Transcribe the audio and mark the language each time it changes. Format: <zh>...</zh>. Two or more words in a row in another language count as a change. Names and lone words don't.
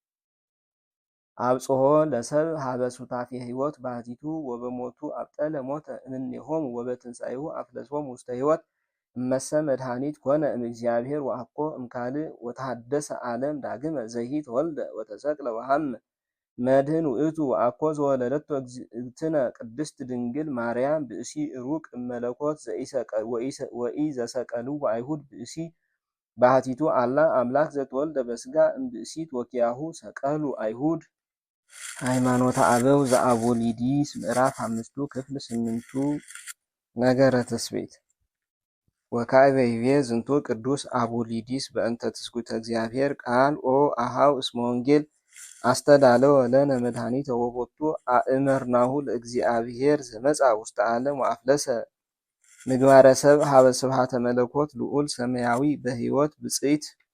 <gez>አብጽሖ ለሰብእ ሀበ ሱታፌ ሕይወት ባህቲቱ ወበሞቱ አብጠለ ሞተ እምኔሆሙ ወበትንሣኤሁ አፍለሶሙ ውስተ ሕይወት እመሰ መድኃኒት ኮነ እምእግዚአብሔር ወአኮ እምካልእ ወተሐደሰ ዓለም ዳግመ ዘሂ ተወልደ ወተሰቅለ ወሐመ መድኅን ውእቱ ወአኮ ዘወለደቶ እግዝእትነ ቅድስት ድንግል ማርያም ብእሲ ሩቅ እመለኮት ወኢዘሰቀልዎ አይሁድ ብእሲ ባህቲቱ አላ አምላክ ዘተወልደ በሥጋ እምብእሲት ወኪያሁ ሰቀሉ አይሁድ። ሃይማኖተ አበው ዘአቡሊዲስ ምዕራፍ 5 ክፍል 8 ነገረ ትስብእት ወካዕበ ይቤ ዝንቱ ቅዱስ አቡሊዲስ በእንተ ትስጉተ እግዚአብሔር ቃል ኦ አኀው እስመ ወንጌል አስተዳለወ ለነ መድኃኒተ ወቦቱ አእመርናሁ ለእግዚአብሔር ዘመጽአ ውስተ ዓለም ወአፍለሰ ምግባረ ሰብእ ሀበ ስብሐተ መለኮት ልዑል ሰማያዊ በሕይወት ብፅዕት</gez>